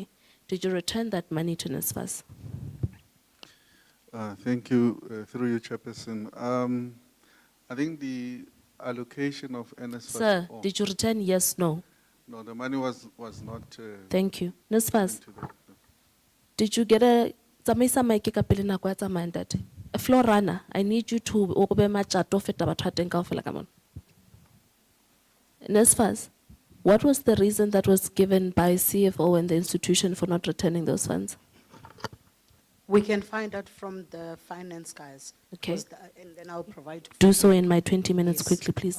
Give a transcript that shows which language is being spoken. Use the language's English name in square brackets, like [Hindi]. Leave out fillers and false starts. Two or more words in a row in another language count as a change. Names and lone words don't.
[English] Did you return that money to NSFAS? Thank you, through you, Chairperson. I think the allocation of NSFAS. Sir, did you return yes, no? No, the money was not. Thank you. NSFAS, given to the- did you get a [Southern Sotho] tsamaisa maike ka pele nako ya tsamaya ntate? [English] A floor runner, I need you to [Southern Sotho] obe machato feta batho ba teng kaofela ka mona. [English] NSFAS, what was the reason that was given by CFO and the institution for not returning those funds? We can find out from the finance guys. Okay. And then I'll provide. Do so in my 20 minutes Yes. quickly, please.